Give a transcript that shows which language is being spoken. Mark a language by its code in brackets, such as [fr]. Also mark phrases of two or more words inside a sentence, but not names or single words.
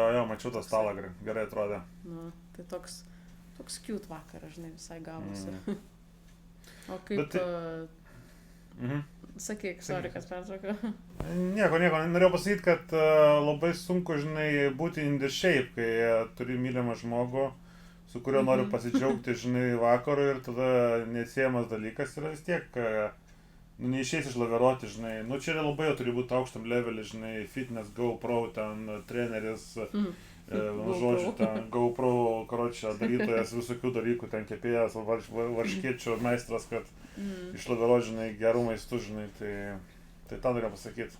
[lt] jo, mačiau tą stalą, gerai atrodė. Nu, tai toks cute vakaras, žinai, visai gavosi. O kaip... Sakyk, sorry, kas pertraukiau. Nieko, norėjau pasakyti, kad labai sunku, žinai, būti [en] in the shape, [lt] kai turi mylimą žmogų, su kuriuo noriu pasidžiaugti, žinai, vakarų ir tada neatsiejamas dalykas yra vis tiek, nu, neišeis išlaviruoti, žinai, nu, čia labai jau turi būti aukštam levelį, žinai, fitness, GoPro, ten, treneris, žodžiu, ten, GoPro, karočią, darytojas visokių dalykų, ten kepėjas, varškiečių meistras, kad išlaviruoti, žinai, gerų maistų, žinai, tai tą norėjau pasakyti.